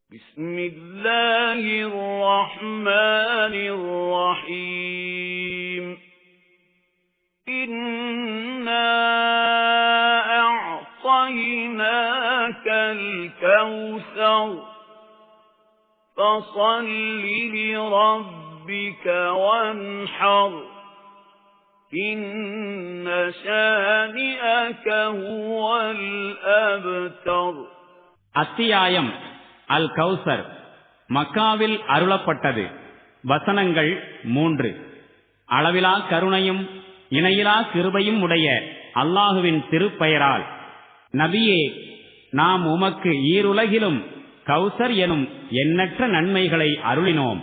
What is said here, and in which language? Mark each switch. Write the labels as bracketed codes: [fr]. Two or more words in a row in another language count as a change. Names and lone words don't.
[ar] بسم الله الرحمن الرحيم إنا أعطيناك الكوثر فصل لربك وانحر إن شانئك هو الأبتر. [ta] அத்தியாயம் அல் கௌசர் மக்காவில் அருளப்பட்டது. வசனங்கள் 3. அளவிலா கருணையும் இணையிலா கிருபையும் உடைய அல்லாஹுவின் திருப்பெயரால். நபியே, நாம் உமக்கு ஈருலகிலும் கௌசர் எனும் எண்ணற்ற நன்மைகளை அருளினோம்.